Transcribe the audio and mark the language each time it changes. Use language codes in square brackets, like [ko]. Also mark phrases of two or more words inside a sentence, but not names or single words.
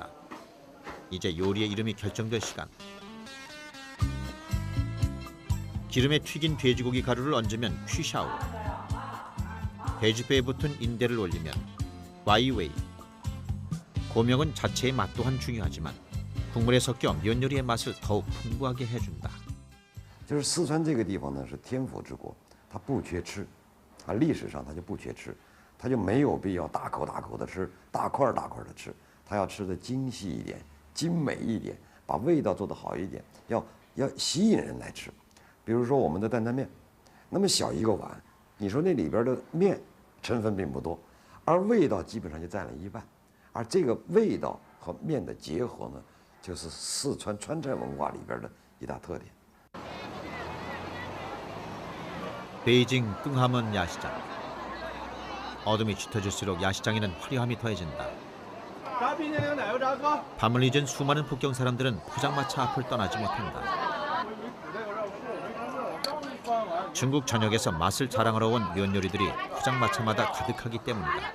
[ko] 이제 요리의 이름이 결정될 시간. 기름에 튀긴 돼지고기 가루를 얹으면 퀴샤오. 돼지뼈에 붙은 인대를 올리면 와이웨이. 고명은 자체의 맛 또한 중요하지만 국물에 섞여 면 요리의 맛을 더욱 풍부하게 해준다. [zh] 就是四川这个地方呢是天府之国，它不缺吃，啊，历史上它就不缺吃，它就没有必要大口大口的吃，大块大块的吃，它要吃的精细一点，精美一点，把味道做得好一点，要吸引人来吃。比如说我们的担担面，那么小一个碗，你说那里边的面成分并不多，而味道基本上就占了一半，而这个味道和面的结合呢，就是四川川菜文化里边的一大特点。 [ko] 베이징 끙하먼 야시장. 어둠이 짙어질수록 야시장에는 화려함이 더해진다. 밤을 잊은 수많은 북경 사람들은 포장마차 앞을 떠나지 못한다. 중국 전역에서 맛을 자랑하러 온 면 요리들이 포장마차마다 가득하기 때문이다.